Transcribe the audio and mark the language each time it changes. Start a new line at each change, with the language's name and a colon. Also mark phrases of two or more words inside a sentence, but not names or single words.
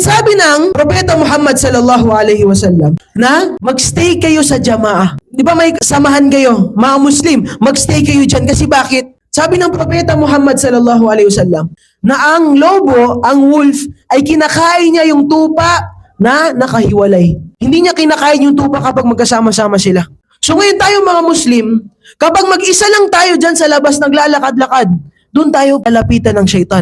Filipino: Sabi ng Propeta Muhammad
Arabic: صلى الله عليه وسلم
Filipino: na magstay kayo sa jamaah. Di ba may samahan kayo, mga Muslim, magstay kayo dyan. Kasi bakit? Sabi ng Propeta Muhammad
Arabic: صلى الله عليه وسلم
Filipino: na ang lobo, ang wolf, ay kinakain niya yung tupa na nakahiwalay. Hindi niya kinakain yung tupa kapag magkasama-sama sila. So ngayon tayo mga Muslim, kapag mag-isa lang tayo dyan sa labas naglalakad-lakad, doon tayo palapitan ng syaitan.